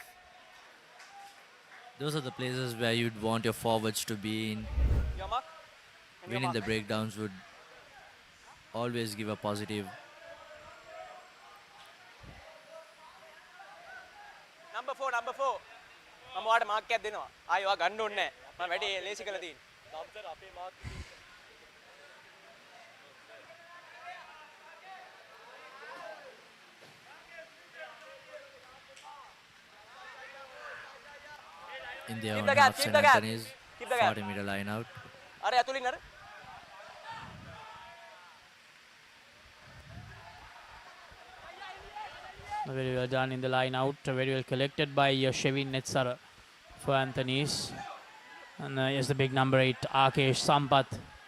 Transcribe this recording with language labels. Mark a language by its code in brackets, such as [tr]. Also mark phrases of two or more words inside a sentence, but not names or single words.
[en] Those are the places where you'd want your forwards to be in. Your mark. Winning the breakdowns would always give a positive. Number 4. [si] මම ඔයාලට මාක් එකක් දෙනවා. ආයෙ ඔයා ගන්න ඕනේ නැහැ. මම වැඩි ලේසි කරලා තියෙන්නේ. ඩම්සර් අපේ මාක් [en] In their Keep own the gap, half, keep St. the gap. Anthony's Keep the gap. 40-meter line out. [si] අර ඇතුලින් අර. [en] Very well done in the line out. Very well collected by Shevin Netsara for Anthony's. And yes, the big number 8, Akesh Sampath.